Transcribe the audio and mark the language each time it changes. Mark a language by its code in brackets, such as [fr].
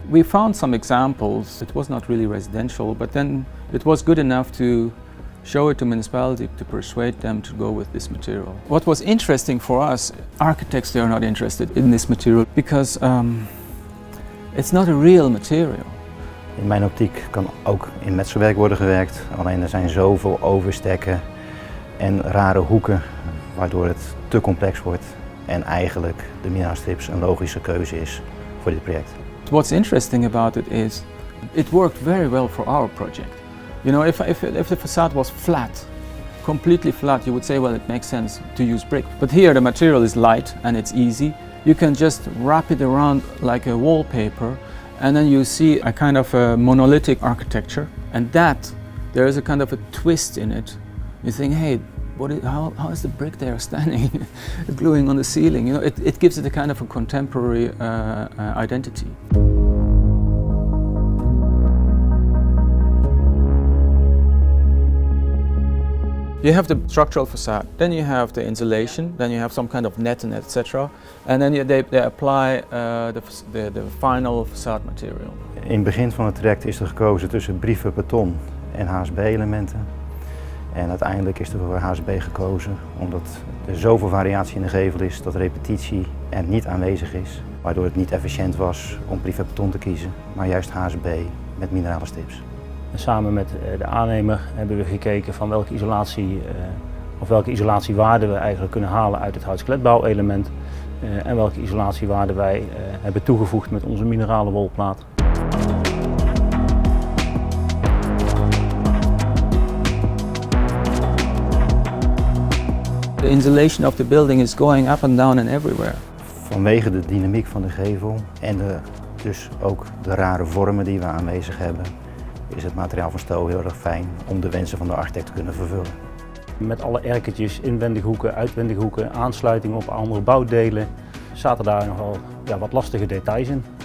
[en] We found some examples. It was not really residential, but then it was good enough to show it to municipality to persuade them to go with this material. What was interesting for us, architects, they are not interested in this material because it's not a real material. [nl] In mijn optiek kan ook in metselwerk worden gewerkt, alleen er zijn zoveel overstekken en rare hoeken waardoor het te complex wordt en eigenlijk de mineraalstrips een logische keuze is voor dit project. [en] What's interesting about it is it worked very well for our project. You know, if the facade was flat, completely flat, you would say, well, it makes sense to use brick. But here the material is light and it's easy. You can just wrap it around like a wallpaper and then you see a kind of a monolithic architecture, and that there is a kind of a twist in it. You think, hey, how is the brick there standing, gluing on the ceiling? You know, it gives it a kind of a contemporary identity. You have the structural facade, then you have the insulation, then you have some kind of net and etc. And then they apply the final facade material. [nl] In het begin van het traject is er gekozen tussen brieven, beton en HSB-elementen. En uiteindelijk is er voor HSB gekozen omdat er zoveel variatie in de gevel is dat repetitie er niet aanwezig is. Waardoor het niet efficiënt was om brieven beton te kiezen, maar juist HSB met minerale strips. Samen met de aannemer hebben we gekeken van welke isolatiewaarden we eigenlijk kunnen halen uit het hout-skeletbouwelement en welke isolatiewaarden wij hebben toegevoegd met onze minerale wolplaat. [en] The insulation of the building is going up and down and everywhere. [nl] Vanwege de dynamiek van de gevel en dus ook de rare vormen die we aanwezig hebben, is het materiaal van steel heel erg fijn om de wensen van de architect te kunnen vervullen. Met alle erkertjes, inwendige hoeken, uitwendige hoeken, aansluitingen op andere bouwdelen, zaten daar nogal wat lastige details in.